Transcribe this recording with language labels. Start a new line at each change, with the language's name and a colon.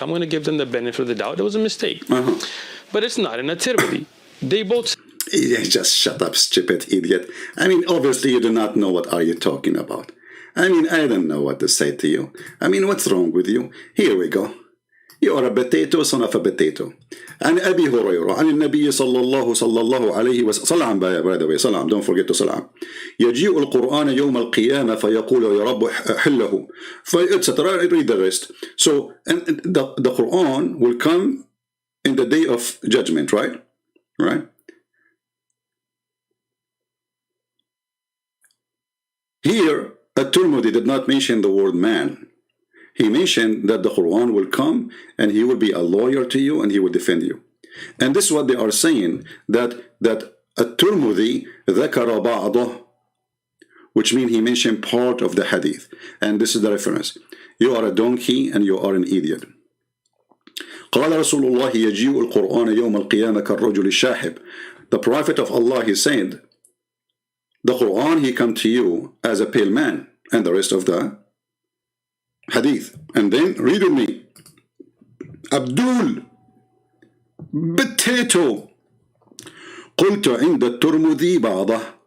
English: I'm going to give them the benefit of the doubt. It was a mistake. Uh-huh. But it's not in a Tirmidhi. They both... Yeah, just shut up, stupid idiot. I mean, obviously you do not know what are you talking about. I mean, I don't know what to say to you. I mean, what's wrong with you? Here we go. You are a potato, son of a potato.
Arabic: عن أبي هريرة عن النبي صلى الله عليه وسلم صلعا
English: by the way
Arabic: صلعا
English: don't forget to
Arabic: صلعا يجيء القرآن يوم القيامة فيقول يا رب حله etc.
English: Read the rest. So and the Quran will come in the day of judgment, right? Here, at-Tirmidhi did not mention the word man. He mentioned that the Quran will come and he will be a lawyer to you and he will defend you. And this is what they are saying, that at-Tirmidhi
Arabic: ذكر بعضه,
English: which means he mentioned part of the hadith. And this is the reference. You are a donkey and you are an idiot.
Arabic: قال رسول الله يجيء القرآن يوم القيامة كالرجل الشاحب.
English: The Prophet of Allah, he said, the Quran, he come to you as a pale man, and the rest of the hadith. And then read with me. Abdul potato
Arabic: قلت عند الترمذي بعضه.